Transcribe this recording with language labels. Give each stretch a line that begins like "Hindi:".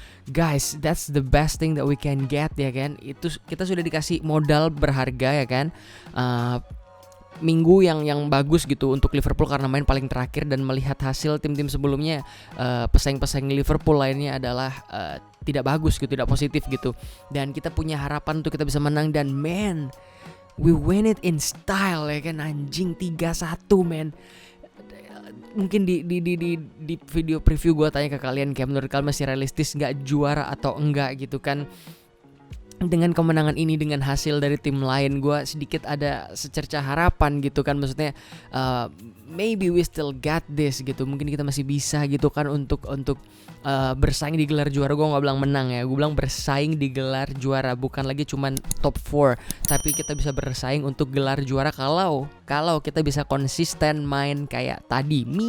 English: Guys, that's the best thing that we can get ya kan.
Indonesian: Itu kita sudah dikasih modal berharga ya kan. Minggu yang bagus gitu untuk Liverpool karena main paling terakhir, dan melihat hasil tim-tim sebelumnya, pesaing-pesaing Liverpool lainnya adalah tidak bagus gitu, tidak positif gitu. Dan kita punya harapan untuk kita bisa menang, dan man, we win it in style ya kan, anjing 3-1 man. Mungkin di video preview gue tanya ke kalian, kayak menurut kalian masih realistis nggak juara atau enggak gitu kan. Dengan kemenangan ini, dengan hasil dari tim lain, gue sedikit ada secerca harapan gitu kan. Maksudnya maybe we still got this gitu. Mungkin kita masih bisa gitu kan untuk bersaing di gelar juara. Gue gak bilang menang ya, gue bilang bersaing di gelar juara. Bukan lagi cuman top 4, tapi kita bisa bersaing untuk gelar juara kalau kita bisa konsisten main kayak tadi.